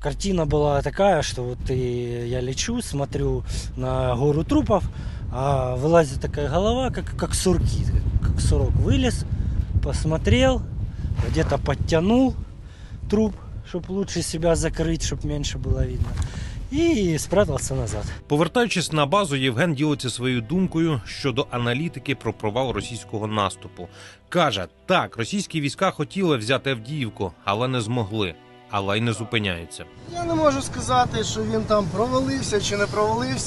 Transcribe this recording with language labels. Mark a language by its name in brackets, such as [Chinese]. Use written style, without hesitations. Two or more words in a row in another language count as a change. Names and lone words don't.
[Russian] Картина была такая, что вот я лечу, смотрю на гору трупов, а вылазит такая голова, как сурки, как сурок. Вылез, посмотрел, где-то подтянул труп, чтобы лучше себя закрыть, чтобы меньше было видно. І спрятався назад. [Ukrainian] Повертаючись на базу, Євген ділиться своєю думкою щодо аналітики про провал російського наступу. Каже, так, російські війська хотіли взяти Авдіївку, але не змогли. Але й не зупиняються. Я не можу сказати, що він там провалився чи не провалився.